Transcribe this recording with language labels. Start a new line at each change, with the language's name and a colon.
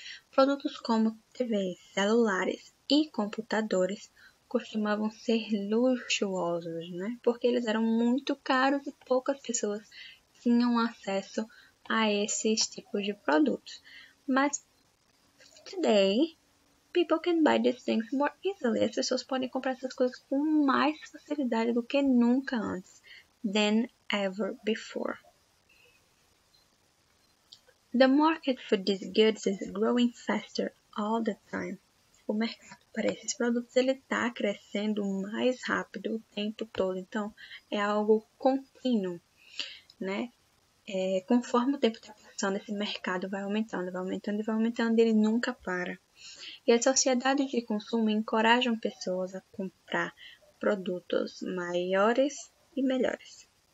Portuguese: Produtos como TVs, celulares e computadores costumavam ser luxuosos, né? Porque eles eram muito caros e poucas pessoas tinham acesso a esses tipos de produtos.
English: Mas today, people can buy these things more easily.
Portuguese: As pessoas podem comprar essas coisas com mais facilidade do que nunca antes.
English: Than ever before. The market for these goods is growing faster all the time.
Portuguese: O mercado para esses produtos ele está crescendo mais rápido o tempo todo. Então, é algo contínuo, né? Conforme o tempo está passando, esse mercado vai aumentando, e ele nunca para. E as sociedades de consumo encorajam pessoas a comprar produtos maiores e melhores.